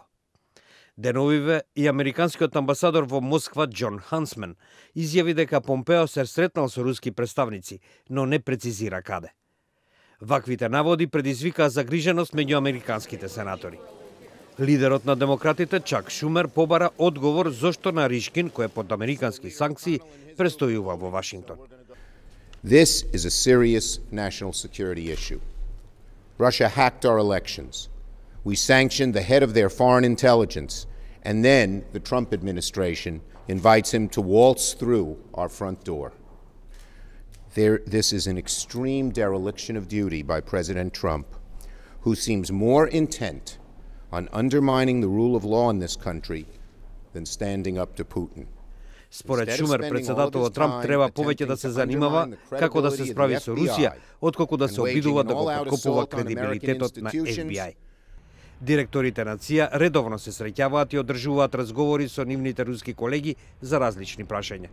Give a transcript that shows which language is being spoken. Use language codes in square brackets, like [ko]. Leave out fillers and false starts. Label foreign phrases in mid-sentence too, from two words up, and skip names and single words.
[mk] Деновиве и американскиот амбасадор во Москва Џон Хансмен изјави дека Помпео се сретнал со руски представници, но не прецизира каде. Ваквите наводи предизвикаа загриженост меѓу американските сенатори. Лидерот на демократите Чак Шумер побара одговор зошто Наришкин, кој е под американски санкции, престојува во Вашингтон. [en] This is a serious national security issue. Russia hacked our elections. We sanctioned the head of their foreign intelligence, and then the Trump administration invites him to waltz through our front door. This is an extreme dereliction of duty by President Trump, who seems more intent on undermining the rule of law in this country than standing up to Putin. [mk] Според Шумер, председателот Трамп треба повеќе да се занимава како да се справи со Русија, отколку да се обидува да го подкопува кредибилитетот на FBI. Директорите на ЦИА редовно се среќаваат и одржуваат разговори со нивните руски колеги за различни прашања.